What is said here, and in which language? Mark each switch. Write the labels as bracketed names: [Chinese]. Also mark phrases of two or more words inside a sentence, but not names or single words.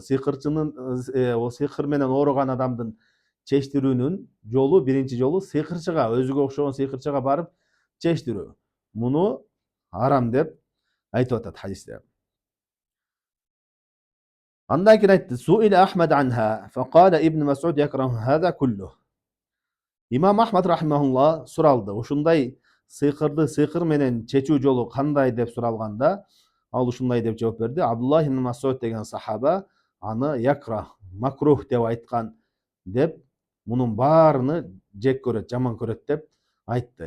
[Kyrgyz] Сыйкыр менен ооруган адамдын чечтирүүнүн жолу, биринчи жолу сыйкырчыга, өзүгө окшогон сыйкырчыга барып чечтирүү. Муну арам деп айтып атат хадисте. Андан кийин айтты: [Arabic] "سئل أحمد عنها، فقال ابن مسعود يكره هذا كله." [Kyrgyz] Имам Ахмад рахимахулла суралды. Ушундай сыйкыр менен чечүү жолу кандай деп суралганда, ал ушундай деп жооп берди. Абдуллах ибн Мас'уд деген сахаба аны якрах, макрух деп айткан деп, мунун баарыны жек көрөт, жаман көрөт деп айтты.